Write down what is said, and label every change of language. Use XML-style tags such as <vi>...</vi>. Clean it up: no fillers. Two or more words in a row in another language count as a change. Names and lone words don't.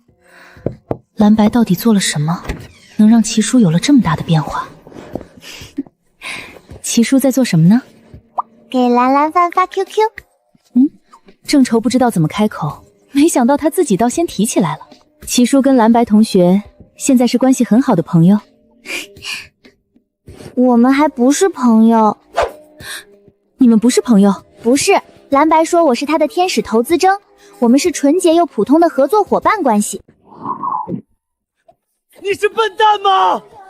<zh>藍白到底做了什麼，能讓齊叔有了這麼大的變化？齊叔在做什麼呢？給藍藍飯發 QQ。正愁不知道怎麼開口，沒想到他自己倒先提起來了。齊叔跟藍白同學現在是關係很好的朋友。我們還不是朋友。你們不是朋友？不是， 藍白說我是他的天使投資征，我们是純潔又普通的合作伙伴關係。你是笨蛋嗎？</zh>